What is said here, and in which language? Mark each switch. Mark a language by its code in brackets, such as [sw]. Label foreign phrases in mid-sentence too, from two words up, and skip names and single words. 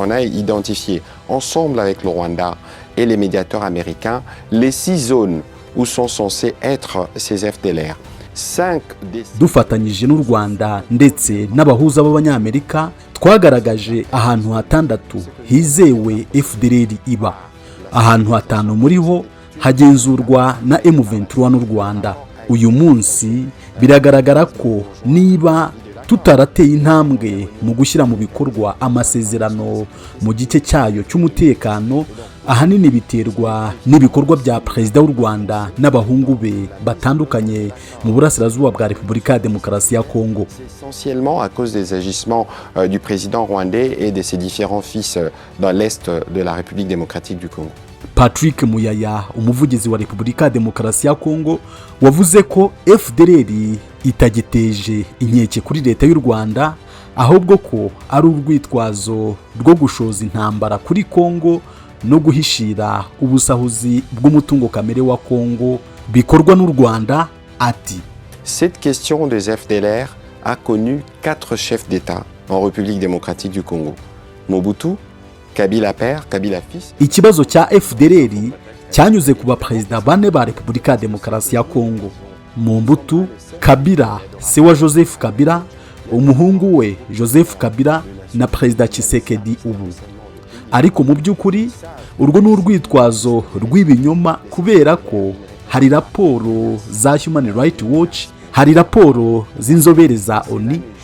[fr] qu'on a identifié ensemble avec le Rwanda et les médiateurs américains les 6 zones où sont censés être ces FDLR. [rw] Dufatanyije n'u Rwanda ndetse n'abahuza b'abanyamerika twagaragaje ahantu hatandatu hizewe FDLR iba. Ahantu hatanu muri ho hagenzurwa na M23 n'u Rwanda. Uyu munsi biragaragara ko niba tutarateye intambwe mu gushyira mu bikorwa amasezerano mu gice cyayo cy'umutekano, ahanini biterwa n'ibikorwa bya Perezida w'u Rwanda n'abahungu be batandukanye mu burasirazuba bwa Repubulika ya Demokarasi ya Kongo. [fr] Essentiellement à cause des agissements du président rwandais et de ses différents fils dans l'est de la République démocratique du Congo. [rw] Patrick Muyaya, umuvugizi wa Repubulika ya Demokarasi ya Kongo, wavuze ko FDLR itagiteje inkeke kuri leta y'u Rwanda, ahubwo ko ari urwitwazo rwo gushoza intambara kuri Kongo no guhishira ubusahuzi bw'umutungo kamere wa Kongo bikorwa n'u Rwanda. Ati [fr] cette question des FDLR a connu 4 chefs d'État en République démocratique du Congo: Mobutu, Kabila père, Kabila fils. [rw] Ikibazo cya FDLR cyanyuze ku baperezida bane ba Repubulika ya Demokarasi ya Kongo: Mobutu, Kabila se wa Joseph Kabila, umuhungu we Joseph Kabila na Perezida Tshisekedi ubu. Ariko mu by'ukuri urwo n'urwitwazo rw'ibinyoma, kubera ko hari raporo za Human Rights Watch, hari raporo z'inzobere za ONU,